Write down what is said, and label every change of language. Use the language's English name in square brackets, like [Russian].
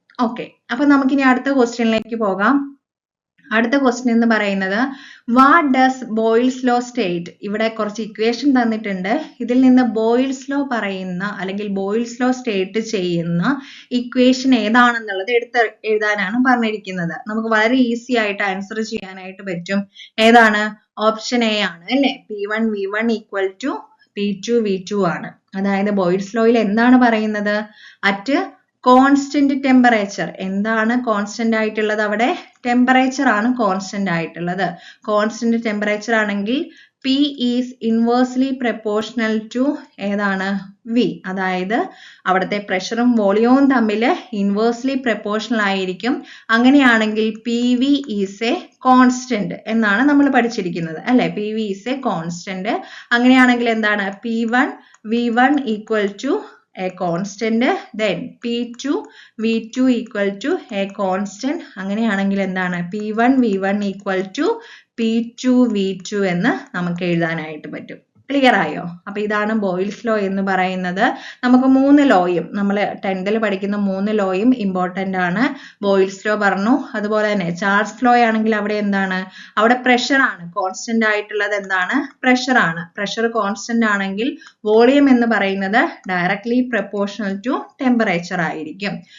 [Malayalam] Okay, അപ്പൊ നമുക്കിനി അടുത്ത ക്വസ്റ്റ്യനിലേക്ക് പോകാം. അടുത്ത ക്വസ്റ്റ്യൻ എന്ന് പറയുന്നത് [English] What does Boyle's law state? [Malayalam] ഇവിടെ കുറച്ച് ഇക്വേഷൻ തന്നിട്ടുണ്ട്. ഇതിൽ നിന്ന് ബോയിൽസ് ലോ പറയുന്ന അല്ലെങ്കിൽ ബോയിൽസ് ലോ സ്റ്റേറ്റ് ചെയ്യുന്ന ഇക്വേഷൻ ഏതാണെന്നുള്ളത് എഴുതാനാണ് പറഞ്ഞിരിക്കുന്നത്. നമുക്ക് വളരെ ഈസി ആയിട്ട് ആൻസർ ചെയ്യാനായിട്ട് പറ്റും. ഏതാണ്? ഓപ്ഷൻ എ ആണ് അല്ലെ? P1 V1 equal to P2 V2 ആണ്. അതായത് ബോയിൽസ് ലോയിൽ എന്താണ് പറയുന്നത്? At constant temperature. എന്താണ് കോൺസ്റ്റന്റ് ആയിട്ടുള്ളത്? അവിടെ ടെമ്പറേച്ചർ ആണ് കോൺസ്റ്റന്റ് ആയിട്ടുള്ളത്. കോൺസ്റ്റന്റ് ടെമ്പറേച്ചർ ആണെങ്കിൽ P [English] is inversely proportional to [Malayalam] ഏതാണ്? V. അതായത് അവിടുത്തെ പ്രഷറും വോളിയവും തമ്മിൽ ഇൻവേഴ്സ്ലി പ്രപ്പോർഷണൽ ആയിരിക്കും. അങ്ങനെയാണെങ്കിൽ [English] PV is a constant [Malayalam] എന്നാണ് നമ്മൾ പഠിച്ചിരിക്കുന്നത് അല്ലെ? [English] PV is a constant. [Malayalam] അങ്ങനെയാണെങ്കിൽ എന്താണ്? [English] P1 V1 equal to a constant, then P2 V2 equal to a constant. [Malayalam] അങ്ങനെയാണെങ്കിൽ എന്താണ്? [English] P1 V1 equal to P2 V2 [Malayalam] എന്ന് നമുക്ക് എഴുതാനായിട്ട് പറ്റും. ക്ലിയർ ആയോ? അപ്പൊ ഇതാണ് ബോയിൽസ് ലോ എന്ന് പറയുന്നത്. നമുക്ക് 3 ലോയും, നമ്മൾ 10th പഠിക്കുന്ന 3 ലോയും ഇമ്പോർട്ടന്റ് ആണ്. ബോയിൽസ് ലോ പറഞ്ഞു. അതുപോലെ തന്നെ ചാൾസ് ലോ ആണെങ്കിൽ അവിടെ എന്താണ്? അവിടെ പ്രഷർ ആണ് കോൺസ്റ്റന്റ് ആയിട്ടുള്ളത്. എന്താണ്? പ്രഷർ ആണ്. പ്രഷർ കോൺസ്റ്റന്റ് ആണെങ്കിൽ വോളിയം എന്ന് പറയുന്നത് [English] directly proportional to temperature [Malayalam] ആയിരിക്കും.